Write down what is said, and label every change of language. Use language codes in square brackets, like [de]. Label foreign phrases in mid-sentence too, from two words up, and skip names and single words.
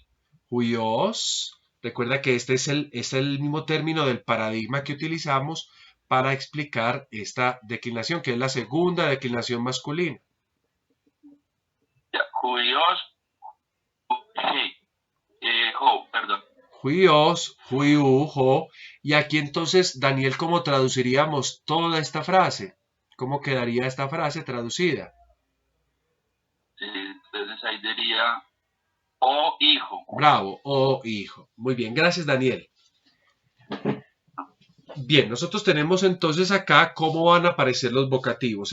[es] Huios. Recuerda que este es el mismo término del paradigma que utilizamos para explicar esta declinación, que es la segunda declinación masculina. Ya, Julios, perdón. [el] Huios, huiu, jo. [es] Y aquí entonces, Daniel, ¿cómo traduciríamos toda esta frase? ¿Cómo quedaría esta frase traducida? Entonces ahí diría, oh hijo. Bravo, oh hijo. Muy bien, gracias Daniel. Bien, nosotros tenemos entonces acá cómo van a aparecer los vocativos.